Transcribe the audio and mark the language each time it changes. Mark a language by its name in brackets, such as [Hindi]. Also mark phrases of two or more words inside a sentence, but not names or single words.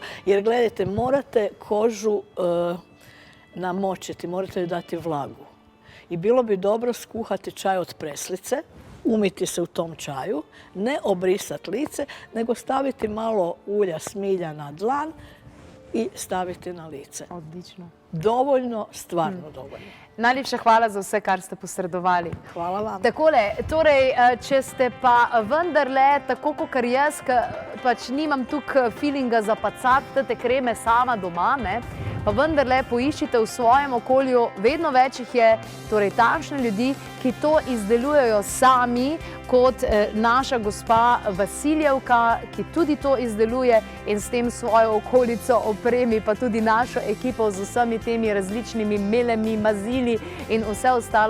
[Croatian] Jer gledajte, morate kožu namočiti, morate joj dati vlagu. I bilo bi dobro skuhati čaj od preslice, umiti se u tom čaju, ne obrisati lice, nego staviti malo ulja smilja na dlan i staviti na lice. Odlično. Dovoljno, stvarno dovoljno. [Slovenian] Najlepša hvala za vse, kar ste posredovali. Hvala vam. Takole, torej, če ste pa vendarle, tako kot jaz, pač nimam tukaj feelinga za pacati te kreme sama doma, ne, pa vendarle poiščite v svojem okolju, vedno več jih je, torej takšne ljudi, ki to izdelujejo sami, kot naša gospa Vasiljevka, ki tudi to izdeluje in s tem svojo okolico opremi, pa tudi našo ekipo z vsemi temi različnimi melemi, mazili in vse ostalo.